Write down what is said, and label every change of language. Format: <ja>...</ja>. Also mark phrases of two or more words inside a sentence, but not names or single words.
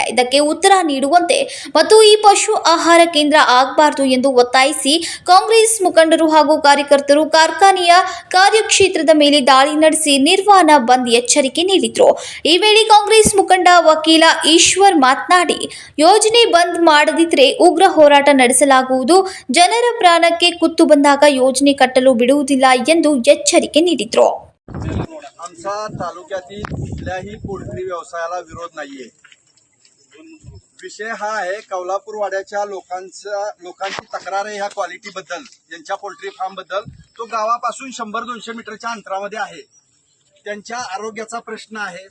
<kn>ಇದಕ್ಕೆ ಉತ್ತರ ನೀಡುವಂತೆ ಮತ್ತು ಈ ಪಶು ಆಹಾರ ಕೇಂದ್ರ ಆಗಬಾರದು ಎಂದು ಒತ್ತಾಯಿಸಿ ಕಾಂಗ್ರೆಸ್ ಮುಖಂಡರು ಹಾಗೂ ಕಾರ್ಯಕರ್ತರು ಕಾರ್ಖಾನೆಯ ಕಾರ್ಯಕ್ಷೇತ್ರದ ಮೇಲೆ ದಾಳಿ ನಡೆಸಿ ನಿರ್ವಾಣ ಬಂದ್ ಎಚ್ಚರಿಕೆ ನೀಡಿದ್ರು. ಈ ವೇಳೆ ಕಾಂಗ್ರೆಸ್ ಮುಖಂಡ ವಕೀಲ ಈಶ್ವರ್ ಮಾತನಾಡಿ, ಯೋಜನೆ ಬಂದ್ ಮಾಡದಿದ್ರೆ ಉಗ್ರ ಹೋರಾಟ ನಡೆಸಲಾಗುವುದು, ಜನರ ಪ್ರಾಣಕ್ಕೆ ಕುತ್ತು ಬಂದಾಗ ಯೋಜನೆ ಕಟ್ಟಲು ಬಿಡುವುದಿಲ್ಲ ಎಂದು ಎಚ್ಚರಿಕೆ ನೀಡಿದ್ರು.</kn> <mr>आमचा तालुक्यातील कुठल्याही पोल्ट्री व्यवसायाला विरोध नाहीये. विषय हा आहे कौलापूर वाड्याच्या लोकांची तक्रार आहे ह्या क्वालिटीबद्दल, यांच्या पोल्ट्री फार्मबद्दल. तो गावापासून 100-200 मीटरच्या अंतरामध्ये आहे. त्यांच्या आरोग्याचा प्रश्न आहे.</mr>